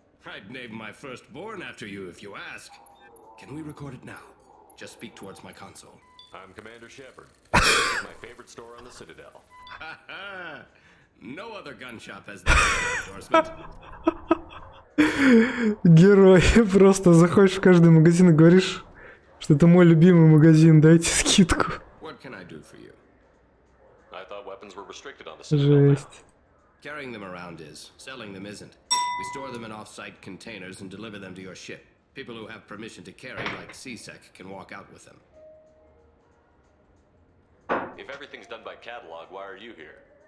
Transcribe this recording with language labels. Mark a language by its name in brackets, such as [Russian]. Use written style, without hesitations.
[English] I'd name my firstborn after you if you ask. Can we record it now? Just speak towards my console. I'm Commander Shepard. This is my favorite store on the Citadel. No other gun shop has that endorsement. [Russian] Герой, просто заходишь в каждый магазин и говоришь, что это мой любимый магазин, дайте скидку. [English] What can I do for you? I thought weapons were restricted on the Citadel. [Russian] Жесть. [English] Carrying them around is. Selling them isn't. We store them in off-site containers and deliver them to your ship. People who have permission to carry, like CSEC, can walk out with them. If everything's done by catalog, why are you here?